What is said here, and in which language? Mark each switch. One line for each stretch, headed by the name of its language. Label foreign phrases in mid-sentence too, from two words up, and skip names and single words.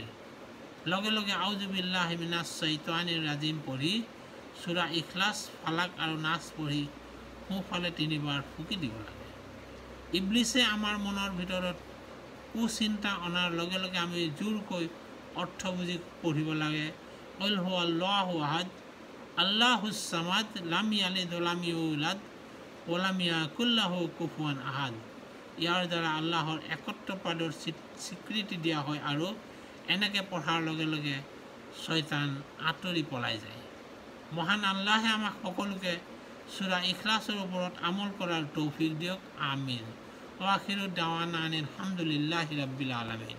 Assamese: লগে লগে
Arabic: أعوذ بالله من الشيطان الرجيم
Assamese: পঢ়ি সূৰা ইখলাছ ফালাক আৰু নাচ পঢ়ি সোঁফালে 3 বাৰ ফুকি দিব লাগে। ইবলিছে আমাৰ মনৰ ভিতৰত কুচিন্তা অনাৰ লগে লগে আমি জোৰকৈ অৰ্থ বুজি পঢ়িব লাগে,
Arabic: قل هو الله أحد الله الصمد لم يلد ولم يولد ولم يكن له كفوا أحد.
Assamese: ইয়াৰ দ্বাৰা আল্লাহৰ একত্ববাদৰ স্বীকৃতি দিয়া হয় আৰু এনেকৈ পঢ়াৰ লগে লগে শয়তান আঁতৰি পলাই যায়। মহান আল্লাহে আমাক সকলোকে সূৰা ইখলাছৰ ওপৰত আমল কৰাৰ তৌফিক দিয়ক। আমিন।
Arabic: و آخر دعوانا أن الحمد لله رب العالمين.